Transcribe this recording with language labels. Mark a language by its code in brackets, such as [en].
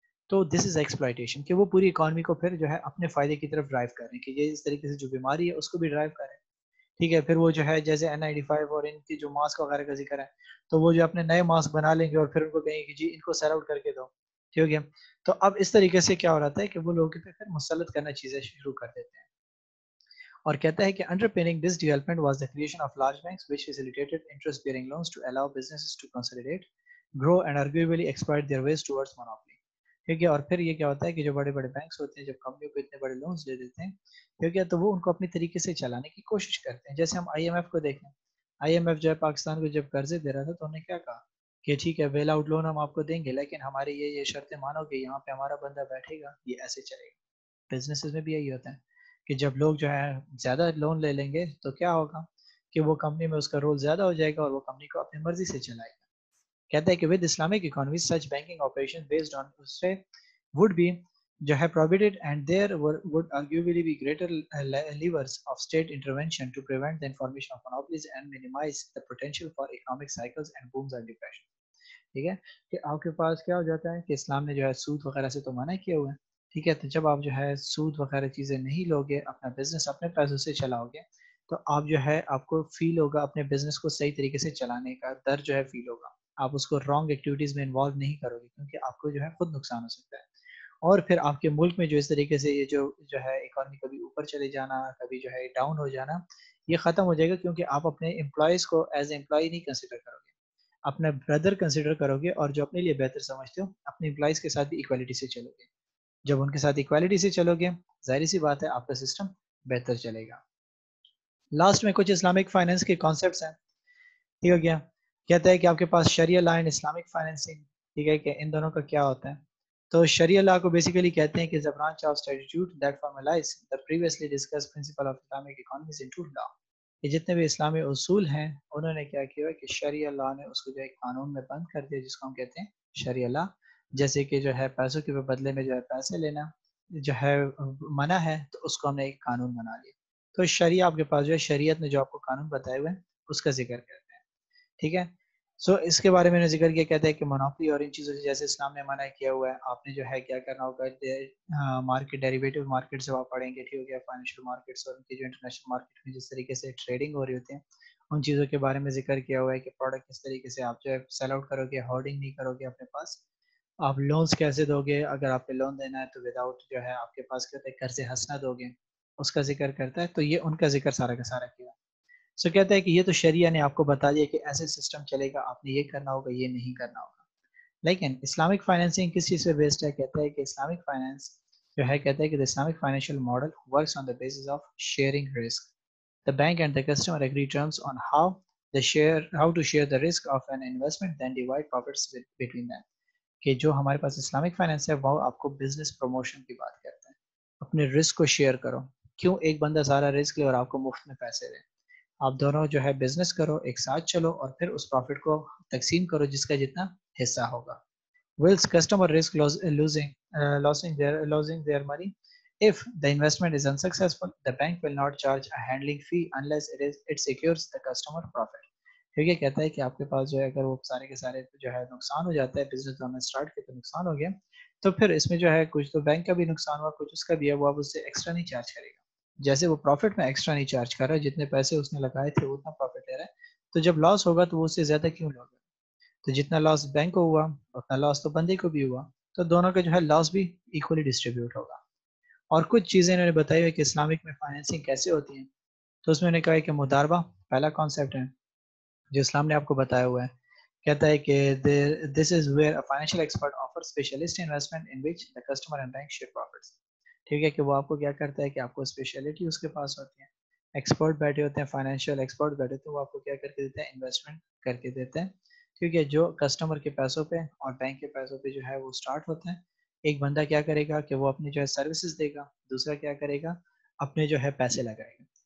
[ur] تو [en] this is exploitation, [ur] کہ وہ پوری اکانومی کو پھر جو ہے اپنے فائدے کی طرف ڈرائیو کر رہے ہیں, کہ یہ اس طریقے سے جو بیماری ہے اس کو بھی ڈرائیو کر رہے ہیں. ٹھیک ہے, پھر وہ جو ہے جیسے N95 اور ان کی جو ماسک وغیرہ کا ذکر ہے, تو وہ جو اپنے نئے ماسک بنا لیں گے اور پھر ان کو کہیں گے جی ان کو سیل آؤٹ کر کے دو. ٹھیک ہے, تو اب اس طریقے سے کیا ہو رہا ہے کہ وہ لوگوں پہ پھر مسلط کرنا چیزیں شروع کر دیتے ہیں. اور کہتا ہے کہ [en] underpinning this development was the creation of large banks which facilitated interest-bearing loans to allow businesses to consolidate, grow and arguably exploit their ways towards monopoly. [ur] ٹھیک ہے, اور پھر یہ کیا ہوتا ہے کہ جو بڑے بڑے بینکس ہوتے ہیں جب کمپنیوں کو اتنے بڑے لونز دے دیتے ہیں, ٹھیک ہے, تو وہ ان کو اپنی طریقے سے چلانے کی کوشش کرتے ہیں. جیسے ہم IMF کو دیکھیں, IMF جو ہے پاکستان کو جب قرضے دے رہا تھا تو انہوں نے کیا کہا کہ ٹھیک ہے بیل آؤٹ لون ہم آپ کو دیں گے, لیکن ہماری یہ شرطیں مانو کہ یہاں پہ ہمارا بندہ بیٹھے گا, یہ ایسے چلے گا. بزنسز میں بھی یہی ہوتا ہے کہ جب لوگ جو ہے زیادہ لون لے لیں گے تو کیا ہوگا کہ وہ کمپنی میں اس کا رول زیادہ ہو جائے گا اور وہ کمپنی کو اپنی مرضی سے چلائے گا. کہتا ہے کہ [en] with Islamic economies such banking operations based on usre would be [ur] جو ہے [en] prohibited and there would arguably be greater levers of state intervention to prevent the information of monopolies and minimize the potential for economic cycles and booms and depression. [ur] ٹھیک ہے کہ آپ کے پاس کیا ہو جاتا ہے کہ اسلام نے جو ہے سود وغیرہ سے تو منع کیا ہوا ہے. ٹھیک ہے, تو جب آپ جو ہے سود وغیرہ چیزیں نہیں لوگے, اپنا بزنس اپنے پیسوں سے چلاؤ گے, تو آپ جو ہے آپ کو فیل ہوگا اپنے بزنس کو صحیح طریقے سے چلانے کا ڈر جو ہے فیل ہوگا. آپ اس کو رانگ ایکٹیویٹیز میں انوالو نہیں کرو گے کیونکہ آپ کو جو ہے خود نقصان ہو سکتا ہے. اور پھر آپ کے ملک میں جو اس طریقے سے یہ جو ہے اکانومی کبھی اوپر چلے جانا, کبھی جو ہے ڈاؤن ہو جانا, یہ ختم ہو جائے گا, کیونکہ آپ اپنے امپلائیز کو ایز اے امپلائی نہیں کنسیڈر کرو گے, اپنا بردر کنسیڈر کرو گے, اور جو اپنے لیے بہتر سمجھتے ہو اپنے امپلائیز کے ساتھ بھی ایکوالٹی سے چلو گے. جب ان کے ساتھ ایکوالٹی سے چلو گے, ظاہر سی بات ہے آپ کا سسٹم بہتر چلے گا. لاسٹ میں کچھ اسلامک فائنینس کے کانسیپٹس ہیں. ٹھیک ہو گیا, کہتا ہے کہ آپ کے پاس شریعہ لا اینڈ اسلامک فائنینسنگ, ٹھیک ہے, کہ ان دونوں کا کیا ہوتا ہے. تو شریعہ لا کو بیسیکلی کہتے ہیں کہ [en] the branch of statute that formalize the previously discussed principle of Islamic economies into law. [ur] یہ جتنے بھی اسلامی اصول ہیں انہوں نے کیا کیا کہ شریعہ لا نے اس کو جو ہے قانون میں بند کر دیا, جس کو ہم کہتے ہیں شریعہ لا. جیسے کہ جو ہے پیسوں کے بدلے میں جو ہے پیسے لینا جو ہے منع ہے, تو اس کو ہم نے ایک قانون بنا لیا. تو شریعہ آپ کے پاس جو ہے شریعت نے جو آپ کو قانون بتائے ہوئے ہیں اس کا ذکر کرتے ہیں. ٹھیک ہے, سو اس کے بارے میں نے ذکر کیا, کہتا ہے کہ منوپلی اور ان چیزوں سے جیسے اسلام نے منع کیا ہوا ہے, آپ نے جو ہے کیا کرنا ہوگا مارکیٹ ڈیریویٹو مارکیٹ سے آپ پڑھیں گے, ٹھیک ہو گیا, فائنینشیل مارکیٹس اور ان کی جو انٹرنیشنل مارکیٹ میں جس طریقے سے ٹریڈنگ ہو رہی ہوتی ہے ان چیزوں کے بارے میں ذکر کیا ہوا ہے کہ پروڈکٹ کس طریقے سے آپ جو ہے سیل آؤٹ کرو گے, ہولڈنگ نہیں کرو گے اپنے پاس, آپ لونز کیسے دو گے, اگر آپ نے لون دینا ہے تو وداؤٹ جو ہے آپ کے پاس کہتے ہیں قرض حسنہ دو گے, اس کا ذکر کرتا ہے. تو یہ ان کا ذکر سارا کا سارا کیا. سو کہتا ہے کہ یہ تو شریعہ نے آپ کو بتا دیا کہ ایسے سسٹم چلے گا, آپ نے یہ کرنا ہوگا, یہ نہیں کرنا ہوگا. لیکن اسلامک فائنینسنگ کس چیز پہ بیسڈ ہے, کہتا ہے کہ اسلامک فائنینس جو ہے, کہتا ہے کہ [en] Islamic financial model works on the basis of sharing risk. The bank and the customer agree terms on how to share the risk of an investment, then divide profits between them. [ur] کہ جو ہمارے پاس Islamic finance ہے وہ آپ کو business promotion کی بات کرتا ہے, اپنے رسک کو شیئر کرو. کیوں ایک بندہ سارا رسک لے اور آپ کو مفت میں پیسے دے, آپ دونوں جو ہے بزنس کرو, ایک ساتھ چلو, اور پھر اس پروفٹ کو تقسیم کرو جس کا جتنا حصہ ہوگا. [en] Whilst customer risk losing their money, if the investment is unsuccessful, the bank will not charge a handling fee unless it secures the customer profit. [ur] ٹھیک ہے, کہتا ہے کہ آپ کے پاس جو ہے اگر وہ سارے کے سارے جو ہے نقصان ہو جاتا ہے, بزنس جو ہم نے اسٹارٹ کیا تو نقصان ہو گیا, تو پھر اس میں جو ہے کچھ تو بینک کا بھی نقصان ہوا, کچھ اس کا بھی ہے, وہ آپ اس سے ایکسٹرا نہیں چارج کرے گا. جیسے وہ پروفٹ میں ایکسٹرا نہیں چارج کر رہا ہے, جتنے پیسے اس نے لگائے تھے اتنا پروفٹ لے رہا ہے, تو جب لاس ہوگا تو وہ اس سے زیادہ کیوں لوگا, تو جتنا لاس بینک کو ہوا اتنا لاس تو بندے کو بھی ہوا, تو دونوں کا جو ہے لاس بھی ایکولی ڈسٹریبیوٹ ہوگا. اور کچھ چیزیں انہوں نے بتائی ہوئی کہ اسلامک میں فائنینسنگ کیسے ہوتی ہیں, تو اس میں انہوں نے کہا ہے کہ مداربہ پہلا کانسیپٹ ہے جو اسلام نے آپ کو بتایا ہوا ہے. کہتا ہے کہ [en] this is where a financial expert offers specialist investment in which the customer and bank share profits. [ur] ٹھیک ہے, کہ وہ آپ کو کیا کرتا ہے کہ آپ کو اسپیشلٹی اس کے پاس ہوتی ہے, ایکسپرٹ بیٹھے ہوتے ہیں, فائنینشیل ایکسپرٹ بیٹھے ہوتے ہیں, وہ آپ کو کیا کر کے دیتے ہیں, انویسٹمنٹ کر کے دیتے ہیں. ٹھیک ہے, جو کسٹمر کے پیسوں پہ اور بینک کے پیسوں پہ جو ہے وہ اسٹارٹ ہوتے ہیں. ایک بندہ کیا کرے گا کہ وہ اپنی جو ہے سروسز دے گا, دوسرا کیا کرے گا اپنے جو ہے پیسے لگائے گا.